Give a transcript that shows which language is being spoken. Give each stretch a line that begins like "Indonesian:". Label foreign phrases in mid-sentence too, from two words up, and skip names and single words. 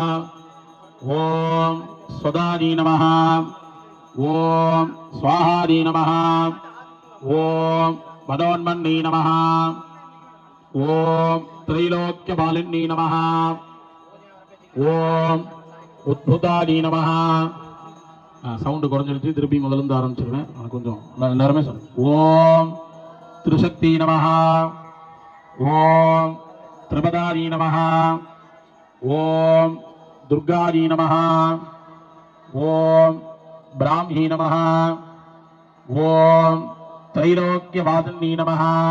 Sanskrit: ओम स्वदानी नमः. ओम स्वाहादी नमः. ओम मनोन्मन्नी नमः. ओम त्रैलोक्यमालिनी नमः. ओम उद्भुतादी नमः.
Tamil: சவுண்ட் குறைஞ்சிருச்சு, திருப்பி முதல்ல இருந்து ஆரம்பிச்சிருவேன். கொஞ்சம் நேரமே சொல்லுங்க.
Sanskrit: ॐ त्रिशक्ति नमः. ओम त्रिपदारी नमः. ओम दुर्गारी नमः. ओम ब्राह्मी नमः. ओम त्रैलोक्यवादिनी नमः.